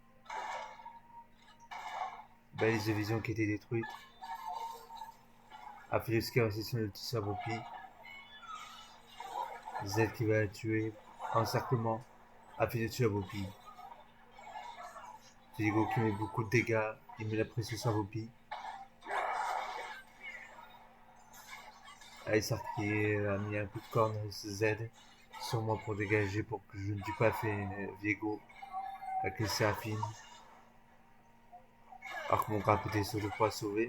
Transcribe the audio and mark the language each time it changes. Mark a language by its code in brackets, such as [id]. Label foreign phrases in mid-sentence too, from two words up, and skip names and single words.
[fr] Balise de vision qui était détruite. Aphelios qui a réussi son ulti sur Bopi. Z qui va la tuer. Encerclement. Aphelios tue Bopi. Viego qui met beaucoup de dégâts. Il met la pression sur Bopi. Aïssar qui a mis un coup de corne avec ce Z sur moi pour dégager pour que je ne tue pas Viego avec les Séraphines. Alors que mon grappe était sur 2 fois sauvé.